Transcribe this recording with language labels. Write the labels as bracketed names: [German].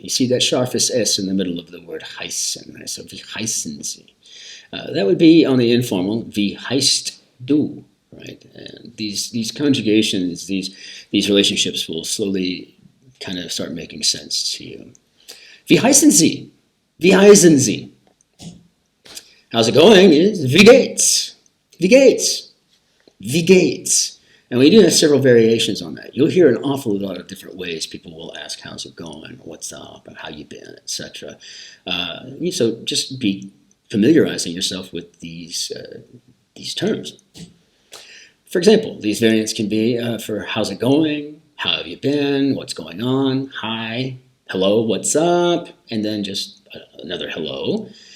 [English] You see that sharpest S in the middle of the word heißen, right? [German] So wie heißen Sie? [English] That would be on the informal, [German] wie heißt du, [English] right? And these conjugations, these relationships will slowly kind of start making sense to you. [German] Wie heißen Sie? Wie heißen Sie? [English] How's it going? Is [German] wie geht's? Wie geht's? Wie geht's? [English] And we do have several variations on that. You'll hear an awful lot of different ways people will ask, how's it going, what's up, how you been, etc. So just be familiarizing yourself with these terms. For example, these variants can be for how's it going, how have you been, what's going on, hi, hello, what's up, and then just another hello.